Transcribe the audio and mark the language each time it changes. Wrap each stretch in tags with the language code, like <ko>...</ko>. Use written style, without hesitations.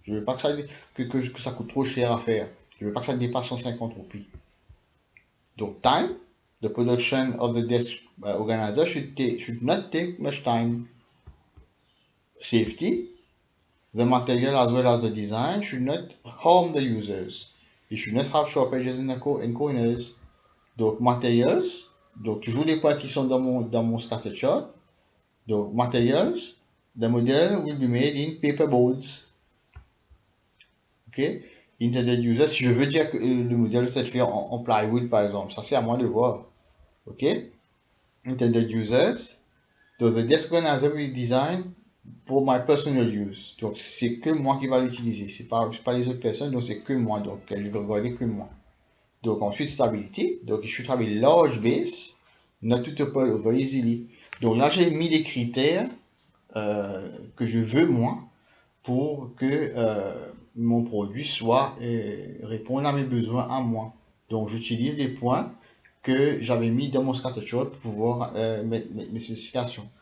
<fr>Je veux pas que ça coûte trop cher à faire. Je veux pas que ça dépasse 150 roupies.</fr> <en>Donc, time, the production of the desk organizer should not take much time. Safety, the material as well as the design should not harm the users. It should not have sharp edges in corners.</en> <fr>Donc, materials, donc toujours les points qui sont dans mon scatter chart.</fr> <en>Donc, materials, the model will be made in paper boards. OK? Intended user,</en> <fr>si je veux dire que le modèle doit être fait en plywood, par exemple, ça c'est à moi de voir.</fr> <en>OK? Intended users, so the desk organizer will design for my personal use.</en> <fr>Donc, c'est que moi qui va l'utiliser. C'est pas les autres personnes, donc c'est que moi. Donc, je vais regarder que moi. Donc, ensuite, stability.</fr> <en>Donc, it should have a large base, not to topple over easily.</en> <fr>Donc, là, j'ai mis des critères que je veux, moi, pour que mon produit soit réponde à mes besoins à moi. Donc, j'utilise les points que j'avais mis dans mon scattershot pour pouvoir mettre mes spécifications.</fr>